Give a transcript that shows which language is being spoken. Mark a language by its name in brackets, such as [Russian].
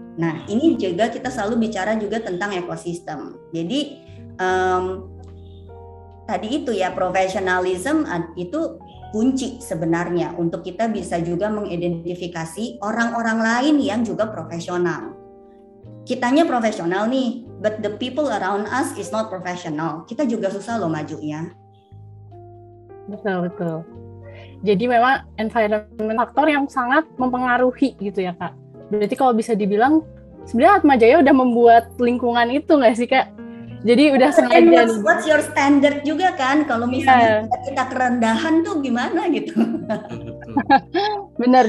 [Indonesian] Nah, ini juga kita selalu bicara juga tentang ekosistem. Jadi tadi itu ya, professionalism itu kunci sebenarnya untuk kita bisa juga mengidentifikasi orang-orang lain yang juga profesional. Kitanya profesional nih, [English] but the people around us is not professional. [Indonesian] Kita juga susah loh majunya. Betul. Jadi memang environment faktor yang sangat mempengaruhi gitu ya Kak. Berarti kalau bisa dibilang sebenarnya Atma Jaya udah membuat lingkungan itu nggak sih Kak? Jadi udah sengaja. [English] What's your standard [Indonesian] juga kan? Kalau misalnya kita kerendahan tuh gimana gitu. Benar,